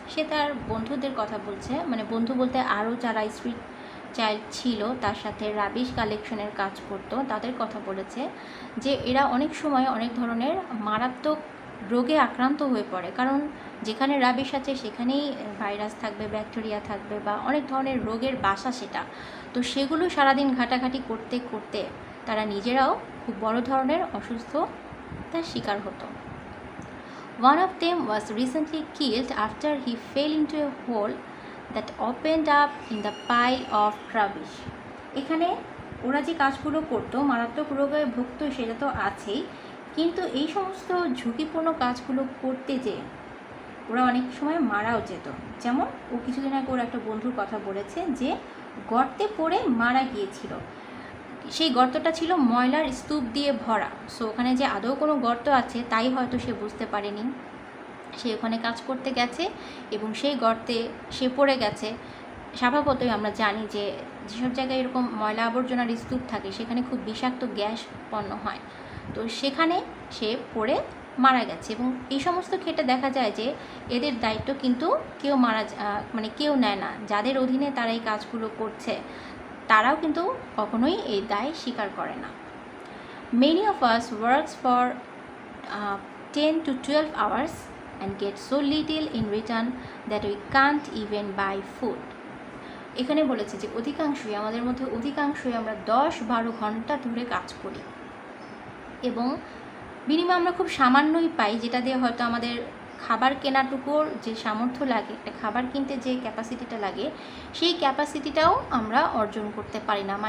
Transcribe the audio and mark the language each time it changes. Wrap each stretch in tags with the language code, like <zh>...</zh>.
<bn>সে তার বন্ধুদের কথা বলছে, মানে বন্ধু বলতে আরও যারা স্ট্রিট চাইল্ড ছিল তার সাথে রাবিশ কালেকশনের কাজ করতো তাদের কথা বলেছে যে এরা অনেক সময় অনেক ধরনের মারাত্মক রোগে আক্রান্ত হয়ে পড়ে, কারণ যেখানে রাবিশ আছে সেখানেই ভাইরাস থাকবে, ব্যাকটেরিয়া থাকবে বা অনেক ধরনের রোগের বাসা সেটা। তো সেগুলো সারাদিন ঘাটাঘাটি করতে করতে তারা নিজেরাও খুব বড় ধরনের অসুস্থতার শিকার হতো।</bn> <en>One of them was recently killed after he fell into a hole that opened up in the pile of rubbish.</en> <bn>এখানে ওরা যে কাজগুলো করতো মারাত্মক রোগে ভুগতো সেটা তো আছেই, কিন্তু এই সমস্ত ঝুঁকিপূর্ণ কাজগুলো করতে যে ওরা অনেক সময় মারাও যেত। যেমন ও কিছুদিন আগে ওর একটা বন্ধুর কথা বলেছে যে গর্তে পড়ে মারা গিয়েছিল। সেই গর্তটা ছিল ময়লার স্তূপ দিয়ে ভরা। সো ওখানে যে আদৌ কোনো গর্ত আছে তাই হয়তো সে বুঝতে পারেনি। সে ওখানে কাজ করতে গেছে এবং সেই গর্তে সে পড়ে গেছে। স্বভাবতই আমরা জানি যে যেসব জায়গায় এরকম ময়লা আবর্জনার স্তূপ থাকে সেখানে খুব বিষাক্ত গ্যাস উৎপন্ন হয়। তো সেখানে সে পড়ে মারা গেছে। এবং এই সমস্ত ক্ষেত্রে দেখা যায় যে এদের দায়িত্ব কিন্তু কেউ কেউ নেয় না। যাদের অধীনে তারা এই কাজগুলো করছে তারাও কিন্তু কখনোই এই দায় স্বীকার করে না।</bn> <en>Many of us works for 10 to 12 hours and get so little in return that we can't even buy food.</en> <bn>এখানে বলেছে যে আমাদের মধ্যে অধিকাংশই আমরা 10-12 ঘন্টা ধরে কাজ করি এবং বিনিময়ে আমরা খুব সামান্যই পাই, যেটা দিয়ে হয়তো আমাদের খাবার কেনাটুকুর যে সামর্থ্য লাগে, একটা খাবার কিনতে যে ক্যাপাসিটিটা লাগে সেই ক্যাপাসিটিটাও আমরা অর্জন করতে পারি না।</bn>